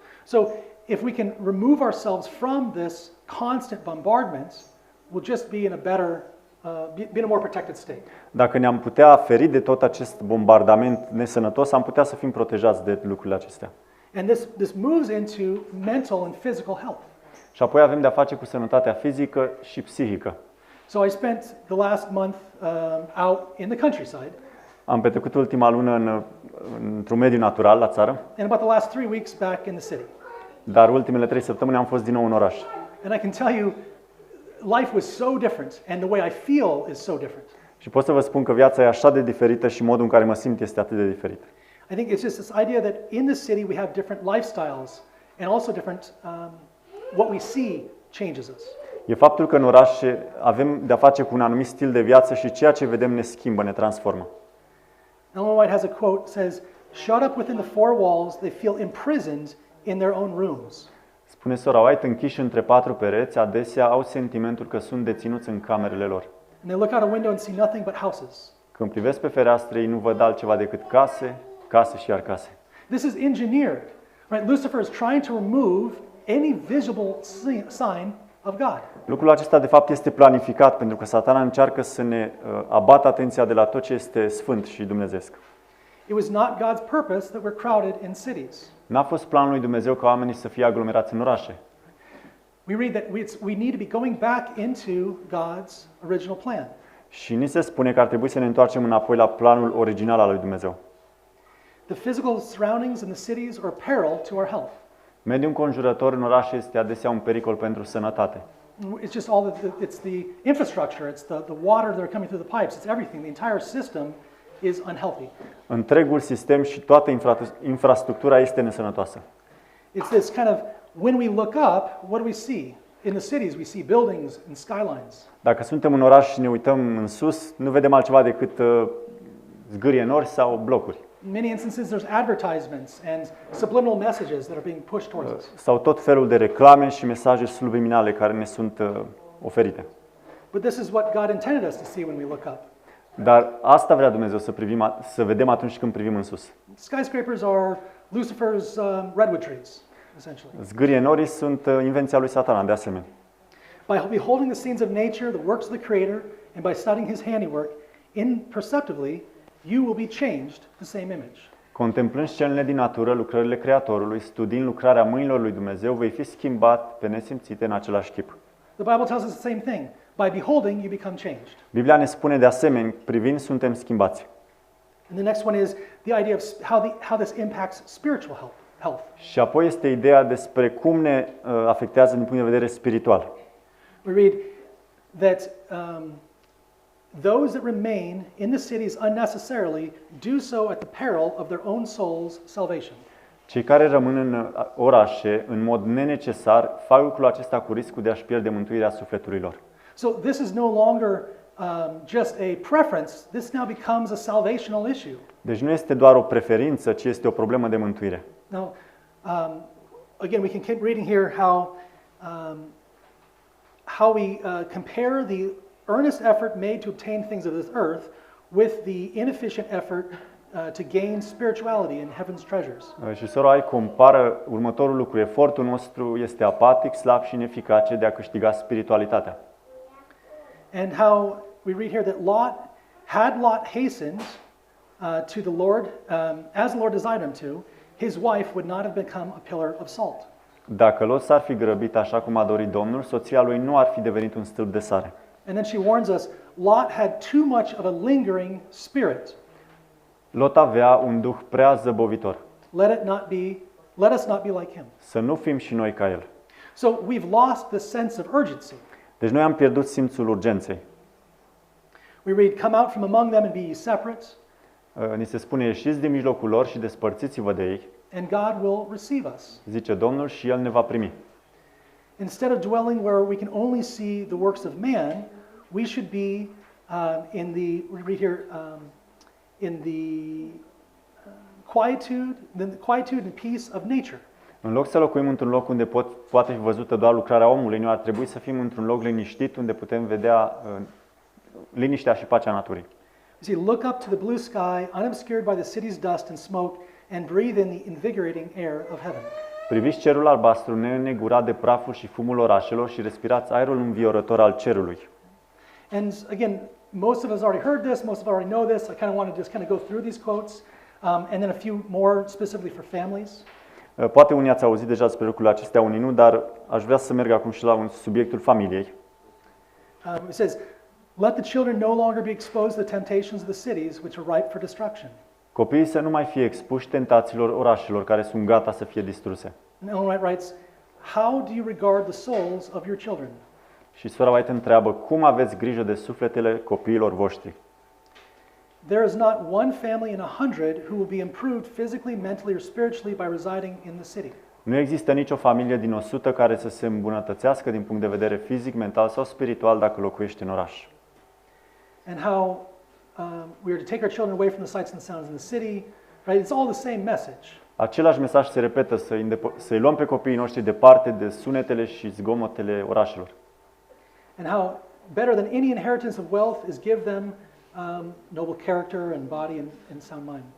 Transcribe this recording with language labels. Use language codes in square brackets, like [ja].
[en] So, if we can remove ourselves from this constant bombardment, we'll just be in a better, be in a more protected state. [ro] Dacă ne-am putea feri de tot acest bombardament nesănătos, am putea să fim protejați de lucrurile acestea. [en] And this moves into mental and physical health. [ro] Și apoi avem de-a face cu sănătatea fizică și psihică. [en] So I spent the last month out in the countryside. [ro] Am petrecut ultima lună într-un mediu natural, la țară. [en] And about the last 3 weeks back in the city. [ro] Dar ultimele 3 săptămâni am fost din nou în oraș. [en] And I can tell you, life was so different, and the way I feel is so different. [ro] Și pot să vă spun că viața e așa de diferită și modul în care mă simt este atât de diferit. [en] I think it's just this idea that in the city we have different lifestyles, and also different, what we see changes us. [ro] E faptul că în orașe avem de-a face cu un anumit stil de viață și ceea ce vedem ne schimbă, ne transformă. [en] Ellen White has a quote, says, "Shut up within the four walls, they feel imprisoned in their own rooms." [ro] Spune sora White, închiși între 4 pereți, adesea au sentimentul că sunt deținuți în camerele lor. [en] And they look out a window and see nothing but houses. [ro] Când privesc pe fereastre, ei nu văd altceva decât case, case și iar case. [en] This is engineered, right? Lucifer is trying to remove any visible sign of God. [ro] Lucrul acesta de fapt este planificat pentru că Satana încearcă să ne abată atenția de la tot ce este sfânt și dumnezeesc. [en] It was not God's purpose that we're crowded in cities. [ro] N-a fost planul lui Dumnezeu ca oamenii să fie aglomerați în orașe. [en] We read that we need to be going back into God's original plan. [ro] Și ni se spune că ar trebui să ne întoarcem înapoi la planul original al lui Dumnezeu. [en] The physical surroundings in the cities are a peril to our health. [ro] Mediul înconjurător în oraș este adesea un pericol pentru sănătate. [en] It's just all it's the infrastructure, it's the water that are coming through the pipes, it's everything. The entire system is unhealthy. [ro] Întregul sistem și toată infrastructura este nesănătoasă. [en] It's this kind of, when we look up, what do we see? In the cities we see buildings and skylines. [ro] Dacă suntem în oraș și ne uităm în sus, nu vedem altceva decât zgârie nori sau blocuri. [en] In many instances there's advertisements and subliminal messages that are being pushed towards us. [ro] Sau tot felul de reclame și mesaje subliminale care ne sunt oferite. [en] But this is what God intended us to see when we look up. [ro] Dar asta vrea Dumnezeu să vedem atunci când privim în sus. [en] Skyscrapers are Lucifer's redwood trees, essentially. [ro] Zgârie norii sunt invenția lui Satana, de asemenea. [en] By beholding the scenes of nature, the works of the Creator, and by studying His handiwork, imperceptibly, you will be changed the same image. [ro] Contemplând scenele din natură, lucrările Creatorului, studiind lucrarea mâinilor lui Dumnezeu, vei fi schimbat pe nesimțite în același chip. [en] The Bible tells us the same thing. By beholding, you become changed. [ro] Biblia ne spune de asemenea, privind suntem schimbați. [en] And the next one is the idea of how this impacts spiritual health. [ro] Și apoi este ideea despre cum ne afectează din punct de vedere spiritual. [en] We read that those that remain in the cities unnecessarily do so at the peril of their own soul's salvation. [ro] Cei care rămân în orașe în mod nenecesar fac lucrul acesta cu riscul de a-și pierde mântuirea sufletului lor. [en] So this is no longer just a preference. This now becomes a salvational issue. [ro] Deci nu este doar o preferință, ci este o problemă de mântuire. [en] Now, again, we can keep reading here how we compare the earnest effort made to obtain things of this earth with the inefficient effort to gain spirituality and heaven's treasures. [ro] Și sora Ai compară următorul lucru: efortul nostru este apatic, slab și ineficace de a câștiga spiritualitatea. [en] And how we read here that had Lot hastened to the Lord, as the Lord desired him to, his wife would not have become a pillar of salt. [ro] Dacă Lot s-ar fi grăbit așa cum a dorit Domnul, soția lui nu ar fi devenit un stâlp de sare. [en] And then she warns us, Lot had too much of a lingering spirit. [ro] Lot avea un duh prea zăbovitor. [en] Let us not be like him. [ro] Să nu fim și noi ca el. [en] So we've lost the sense of urgency. [ro] Deci noi am pierdut simțul urgenței. [en] We read, come out from among them and be ye separate. [ro] Ni se spune: ieșiți din mijlocul lor și despărțiți-vă de ei. [en] And God will receive us. [ro] Zice Domnul, și el ne va primi. [en] Instead of dwelling where we can only see the works of man, we should be we read here, in the quietude and peace of nature. [ro] În loc să locuim într-un loc unde poate fi văzută doar lucrarea omului, noi ar trebui să fim într-un loc liniștit unde putem vedea liniștea și pacea naturii. [en] You see, look up to the blue sky, unobscured by the city's dust and smoke, and breathe in the invigorating air of heaven. [ro] Priviți cerul albastru neînnegurat de praful și fumul orașelor și respirați aerul înviorător al cerului. [en] And again, most of us already heard this, most of us already know this. I kind of want to just kind of go through these quotes, and then a few more specifically for families. [ro] Poate unii ați auzit deja despre lucrurile acestea, unii nu, dar aș vrea să merg acum și la subiectul familiei. [en] It says, let the children no longer be exposed to the temptations of the cities which are ripe for destruction. [ro] Copiii să nu mai fie expuși tentațiilor orașelor care sunt gata să fie distruse. [en] And Ellen White writes, how do you regard the souls of your children? [ro] Și sora White întreabă: cum aveți grijă de sufletele copiilor voștri? [en] There is not one family in 100 who will be improved physically, mentally or spiritually by residing in the city. [ro] Nu există nicio familie din 100 care să se îmbunătățească din punct de vedere fizic, mental sau spiritual dacă locuiești în oraș. [en] And how we are to take our children away from the sights and the sounds in the city, right? It's all the same message. [ro] Același mesaj se repetă: să-i luăm pe copiii noștri departe de sunetele și zgomotele orașelor. [en] And how better than any inheritance of wealth is give them noble character and body and sound mind.